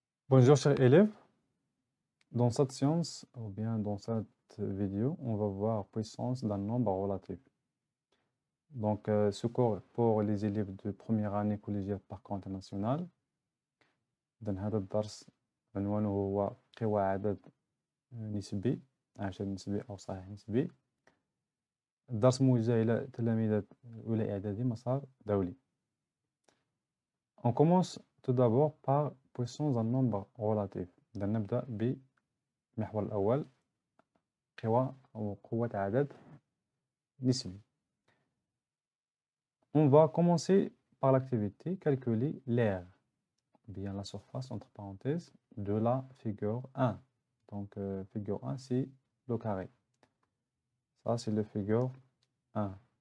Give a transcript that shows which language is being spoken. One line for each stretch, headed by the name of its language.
French: Bonjour chers élèves, dans cette séance ou bien dans cette vidéo, on va voir puissance d'un nombre relatif. Donc ce cours pour les élèves de première année collégiale parcours international. dans
Arabic: هذا الدرس عنوانه هو قوى عدد نسبي عدد نسبي أو صحيح نسبي. الدرس موجه إلى تلاميذ أولى إعدادي مسار دولي.
French: On commence tout d'abord par puissance d'un nombre relatif.
Arabic: نبدأ بالمحور الأول قوى أو قوة عدد نسبي.
French: On va commencer par l'activité calculer l'aire, bien la surface entre parenthèses de la figure 1. Donc figure 1 c'est le carré. Ça c'est le figure 1.